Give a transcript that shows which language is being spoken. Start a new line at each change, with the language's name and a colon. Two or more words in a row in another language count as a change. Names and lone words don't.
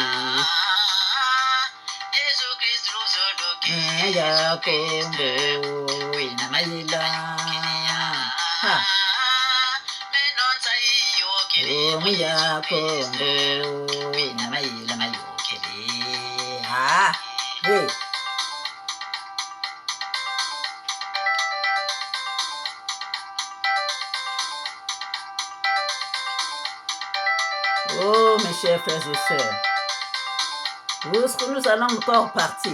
Kongo: Ya Kongo, wina mayila. Ha. Ya Kongo, wina mayila mayokele. Ha. Hey.
French: Oh, mes chers frères et sœurs, où est-ce que nous allons encore partir?